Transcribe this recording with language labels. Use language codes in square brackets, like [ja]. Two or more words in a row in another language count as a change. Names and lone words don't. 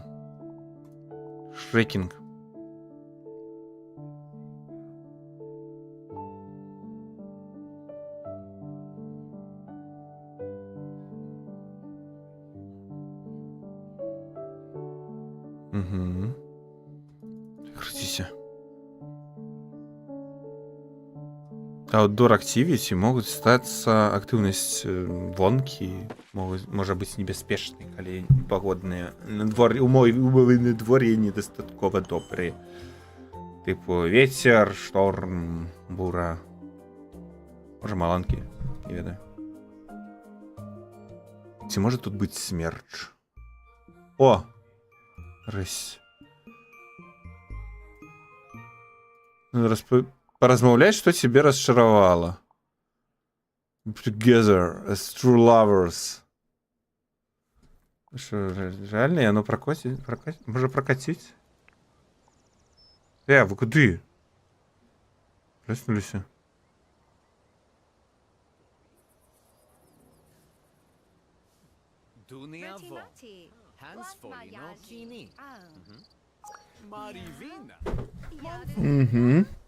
[be] Шрекинг. Угу. Крутися. [en] Outdoor activity [be] могут статься активность вонки, [ru] может быть [be] небяспечнай, калі погодныя умовы надвор'я недастаткова добрыя. [ru] Типу ветер, шторм, бура. [be] Може маланкі, не ведаю. Ці може тут быць смерч? О! Рысь. Поразмаўляць, што цябе расчаравала. [en] Together as true lovers. [ru] Что, реально яно прокатить? [be] Можа прокатить? Вы куды? Проснуліся? Угу.